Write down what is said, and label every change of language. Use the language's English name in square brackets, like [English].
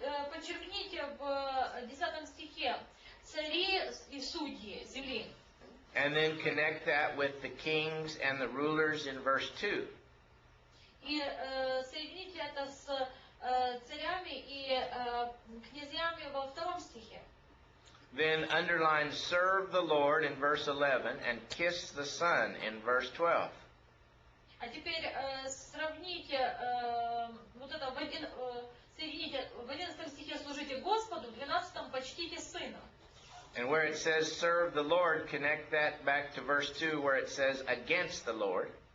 [Russian] Подчеркните в 10 стихе цари и судьи земли. [English] And then connect that with the kings and the rulers in verse 2. [Russian] И соедините это с царями и князьями во 2 стихе. [English] Then underline serve the Lord in verse 11 and kiss the Son in verse 12. [Russian] А теперь сравните вот это соедините в 11 стихе служите Господу, в 12 почтите Сына. [English] And where it says serve the Lord, connect that back to verse 2 where it says against the Lord.